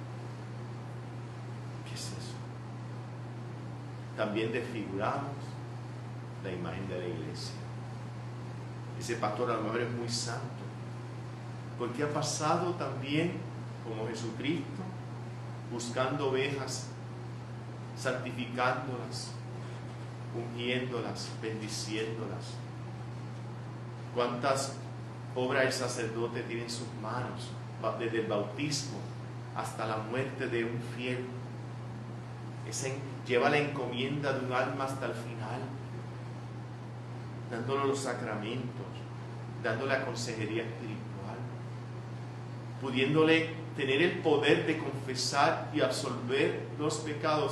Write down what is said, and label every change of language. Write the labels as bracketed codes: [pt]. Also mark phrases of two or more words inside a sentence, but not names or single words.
[es] ¿Qué es eso? También desfiguramos la imagen de la iglesia. Ese pastor a lo mejor es muy santo, porque ha pasado también como Jesucristo, buscando ovejas, santificándolas, ungiéndolas, bendiciéndolas. ¿Cuántas obras el sacerdote tiene en sus manos? Desde el bautismo hasta la muerte de un fiel. Lleva la encomienda de un alma hasta el final, dándole los sacramentos, dándole la consejería espiritual, pudiéndole tener el poder de confesar y absolver los pecados.